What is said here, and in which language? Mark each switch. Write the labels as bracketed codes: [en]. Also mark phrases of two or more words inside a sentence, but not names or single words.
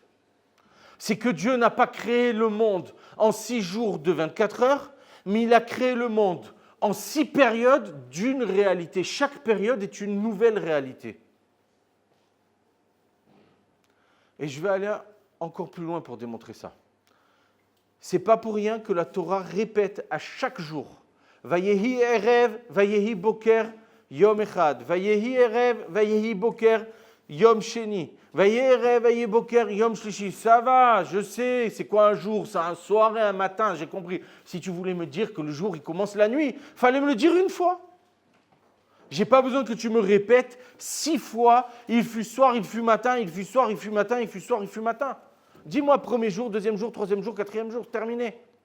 [fr] C'est que Dieu n'a pas créé le monde en 6 jours de 24 heures, mais il a créé le monde en 6 périodes d'une réalité. Chaque période est une nouvelle réalité. Et je vais aller encore plus loin pour démontrer ça. C'est pas pour rien que la Torah répète à chaque jour [he] ויהי ערב ויהי בוקר יום אחד. ויהי ערב ויהי בוקר יום שני. ויהי ערב ויהי בוקר יום שלישי. [fr] Ça va, je sais, c'est quoi un jour? C'est un soir et un matin, j'ai compris. Si tu voulais me dire que le jour, il commence la nuit, fallait me le dire une fois. J'ai pas besoin que tu me répètes 6 fois, il fut soir, il fut matin, il fut soir, il fut matin, il fut soir, il fut matin. Dis-moi premier jour, deuxième jour, troisième jour, quatrième jour, terminé.